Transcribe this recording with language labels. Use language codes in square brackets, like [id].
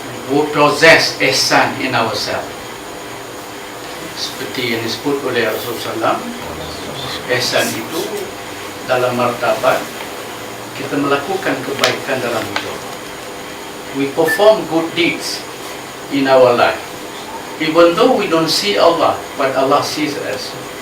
[en] We possess ihsan in ourselves. [ms] Seperti yang disebut oleh Rasulullah SAW, ihsan itu dalam martabat kita melakukan kebaikan dalam hidup. [en] We perform good deeds in our life, even though we don't see Allah, but Allah sees us.